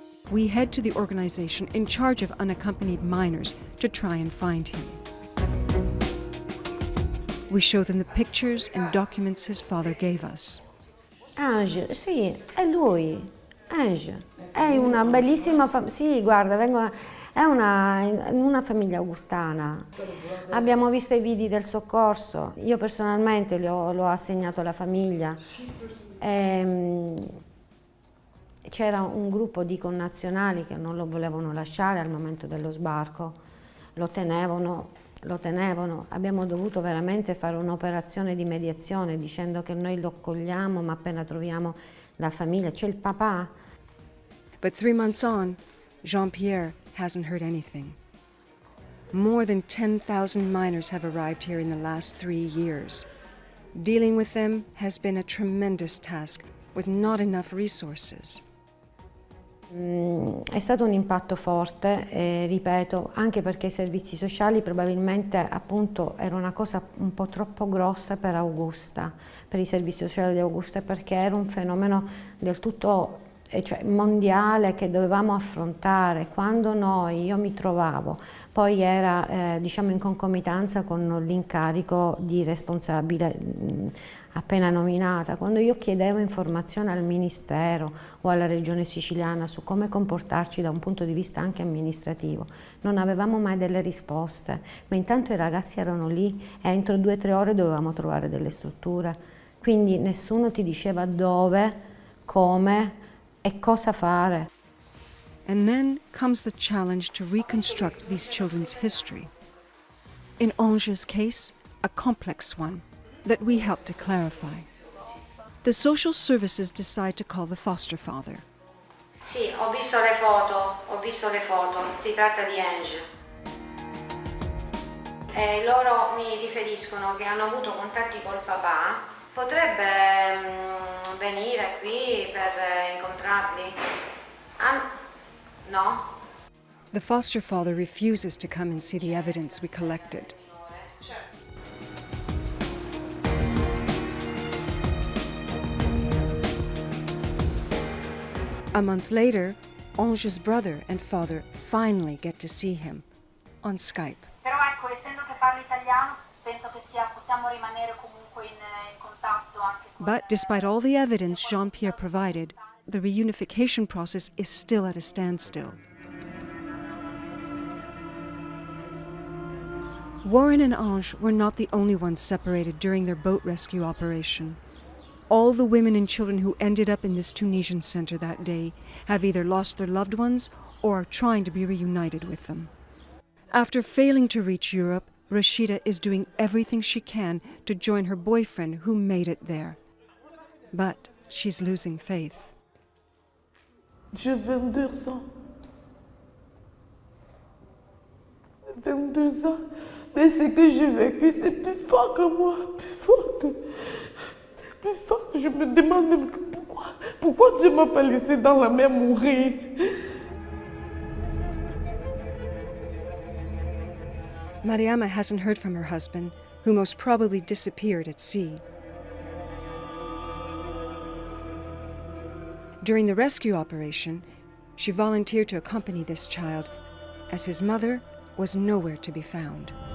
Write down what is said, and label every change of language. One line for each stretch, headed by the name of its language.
English: We head to the organization in charge of unaccompanied minors to try and find him. We show them the pictures and documents his father gave us.
Italian: Ange, sì, è lui. Ange. È una bellissima famiglia. Sì, guarda, è una famiglia augustana. Abbiamo visto i video del soccorso. Io personalmente l'ho assegnato alla famiglia. C'era un gruppo di connazionali che non lo volevano lasciare al momento dello sbarco. Lo tenevano. Abbiamo dovuto veramente fare un'operazione di mediazione dicendo che noi lo accogliamo ma appena troviamo la famiglia, c'è il papà.
English: But 3 months on, Jean-Pierre hasn't heard anything. More than 10,000 minors have arrived here in the last 3 years. Dealing with them has been a tremendous task with not enough resources.
Italian: È stato un impatto forte, ripeto, anche perché i servizi sociali probabilmente appunto era una cosa un po' troppo grossa per Augusta, per i servizi sociali di Augusta, perché era un fenomeno del tutto cioè mondiale che dovevamo affrontare. Quando io mi trovavo, poi era diciamo in concomitanza con l'incarico di responsabile appena nominata, quando io chiedevo informazioni al Ministero o alla Regione Siciliana su come comportarci da un punto di vista anche amministrativo, non avevamo mai delle risposte, ma intanto i ragazzi erano lì e entro 2 o 3 ore dovevamo trovare delle strutture, quindi nessuno ti diceva dove, come e cosa fare.
English: And then comes the challenge to reconstruct these children's history. In Ange's case, a complex one that we helped to clarify. The social services decide to call the foster father.
Italian: Sì, ho visto le foto, si tratta di Ange. E loro mi riferiscono che hanno avuto contatti col papà, potrebbe venire qui per incontrarli? No?
English: The foster father refuses to come and see the evidence we collected. A month later, Ange's brother and father finally get to see him on Skype.
Italian: Però ecco, essendo che parlo italiano, penso che possiamo rimanere comunque in contatto anche con...
English: But despite all the evidence Jean-Pierre provided, the reunification process is still at a standstill. Warren and Ange were not the only ones separated during their boat rescue operation. All the women and children who ended up in this Tunisian center that day have either lost their loved ones or are trying to be reunited with them. After failing to reach Europe, Rashida is doing everything she can to join her boyfriend who made it there. But she's losing faith.
French: J'ai 22 ans. 22 ans. Mais ce que j'ai vécu, c'est plus fort que moi, plus forte. Plus forte. Je me demande même pourquoi Dieu m'a pas laissé dans la mer mourir.
English: Mariama hasn't heard from her husband, who most probably disappeared at sea. During the rescue operation, she volunteered to accompany this child, as his mother was nowhere to be found.